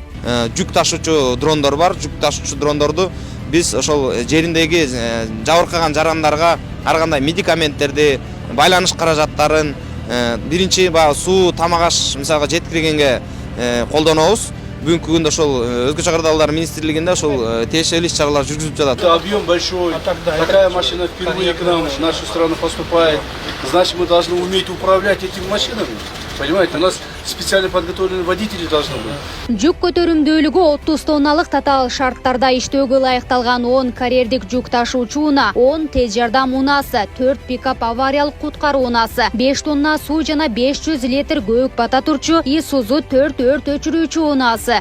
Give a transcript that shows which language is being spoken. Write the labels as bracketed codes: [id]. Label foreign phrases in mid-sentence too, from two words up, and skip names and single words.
[ky] Жүк ташуучу дрондор бар. Жүк ташуучу дрондорду биз ошол жериндеги жабыркаган жарандарга ар кандай медикаменттерди, байланыш каражаттарын биринчи суу, тамак аш мисалга жеткиргенге колдонобуз. Бүгүнкү күндө ошол өзгөчө кырдаалдар министрлигинде ошол тиешелүү иш-чаралар жүргүзүлүп жатат. [ru] Объем большой. Такая машина впервые к нам в нашу страну поступает. Значит, мы должны уметь управлять этими машинами. Понимаете, у нас специально подготовленные водители должны быть. [ky] Жүк көтөрүмдүүлүгү 30 тонналык татаал шарттарда иштөөгө ылайыкталган 10 карьердик жүк ташуучу унаа, 10 тез жардам унаасы, 4 пикап авариялык куткаруу унаасы, 5 тонна суу жана 500 литр көөк бата турчу Исузу 4 өрт өчүрүүчү унаасы.